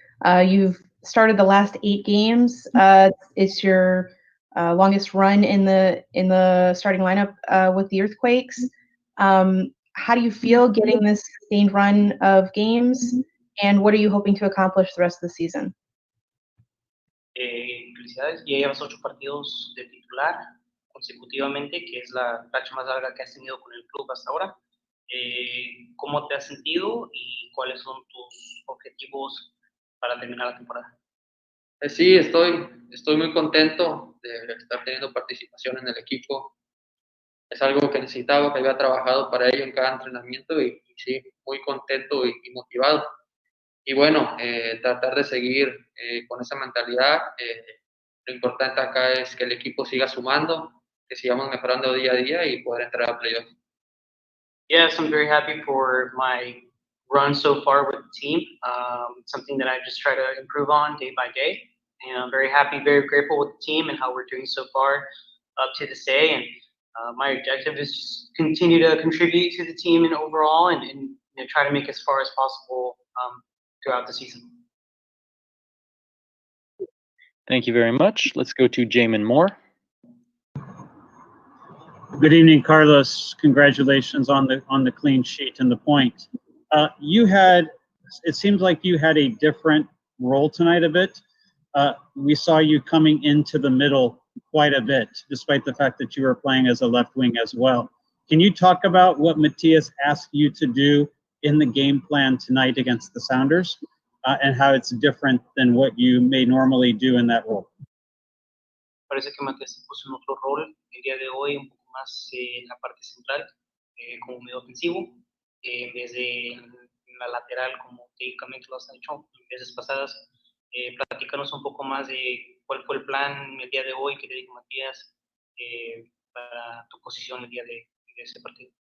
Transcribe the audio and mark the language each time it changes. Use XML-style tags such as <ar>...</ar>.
<en>You've started the last 8 games. It's your longest run in the starting lineup with the Earthquakes. How do you feel getting this sustained run of games, and what are you hoping to accomplish the rest of the season?</en> <es>Felicidades, ya llevas 8 partidos de titular consecutivamente, que es la racha más larga que has tenido con el club hasta ahora. ¿Cómo te has sentido y cuáles son tus objetivos para terminar la temporada? Sí, estoy muy contento de estar teniendo participación en el equipo. Es algo que necesitaba, que había trabajado para ello en cada entrenamiento y sí, muy contento y motivado. Y bueno, tratar de seguir con esa mentalidad. Lo importante acá es que el equipo siga sumando, que sigamos mejorando día a día y poder entrar a playoffs.</es> <en>Yes, I'm very happy for my run so far with the team. Something that I just try to improve on day by day. And I'm very happy, very grateful with the team and how we're doing so far up to this day. And my objective is just continue to contribute to the team and overall and you know, try to make as far as possible throughout the season. Thank you very much. Let's go to Jamon Moore. Good evening, Carlos. Congratulations on the clean sheet and the point. It seems like you had a different role tonight a bit. We saw you coming into the middle quite a bit, despite the fact that you were playing as a left wing as well. Can you talk about what Matías asked you to do in the game plan tonight against the Sounders and how it's different than what you may normally do in that role?</en> <es>Parece que Matías se puso en otro rol el día de hoy, un poco más en la parte central, como medio ofensivo, en vez de en la lateral como técnicamente lo has hecho en veces pasadas. Platícanos un poco más de cuál fue el plan el día de hoy que te dijo Matías para tu posición el día de ese partido.</es>